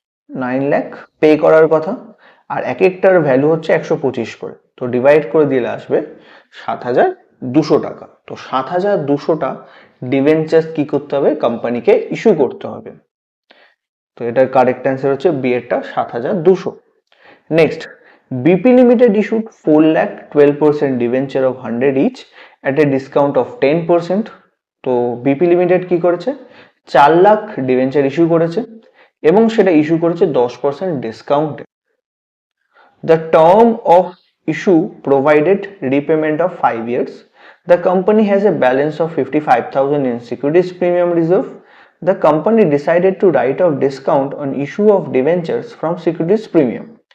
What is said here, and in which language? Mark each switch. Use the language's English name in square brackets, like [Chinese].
[Bangla] 9 lakh pay করার কথা আর এক একটার ভ্যালু হচ্ছে 125 করে। তো ডিভাইড করে দিলে আসবে 7200 টাকা। তো 7200টা ডিবেঞ্চার্স কি করতে হবে? কোম্পানিকে ইস্যু করতে হবে। তো এটার কারেক্ট অ্যান্সার হচ্ছে B এরটা 7200। [English] Next, BP Limited issued 4 lakh 12% debenture of 100 each at a discount of 10%. [Bangla] তো বিপি লিমিটেড কি করেছে? 4 লাখ ডিবেঞ্চার ইস্যু করেছে এবং সেটা ইস্যু করেছে 10% ডিসকাউন্টে। [English] The term of issue provided repayment of 5 years. The company has a balance of 55,000 in securities premium reserve. The company decided to write off discount on issue of debentures from securities premium.